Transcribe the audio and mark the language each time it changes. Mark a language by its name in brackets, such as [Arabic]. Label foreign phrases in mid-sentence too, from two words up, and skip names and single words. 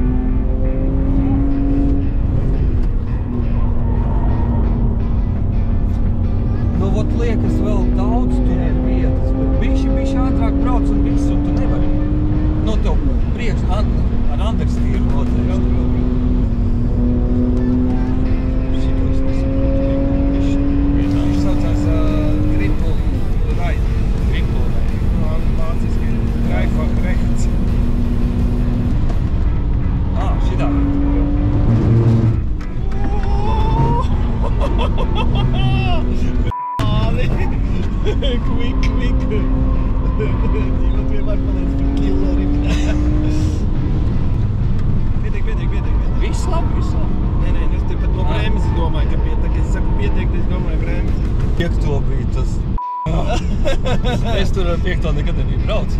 [Latvian] Nu, vot liekas vēl daudz tur ir vietas, bet bišķi ātrāk brauc un viss, un tu nevari. Nu, tev priekš ar Anderstīru noteikti. Šito es nesaprotu, viņš saucās Gripple Ride. Gripple Ride. [German] Vāciski. Dreifach rechts. [Latvian] Šitā. Quick. Die vienmēr paliec par killeriem. Pietiek. Viss labi. Nē, es te pat no bremzi domāju, ka pietiek. Es saku pietiek, es domāju bremzi. 5. bija tas. Es tur ar 5. nekad nebiju braucis.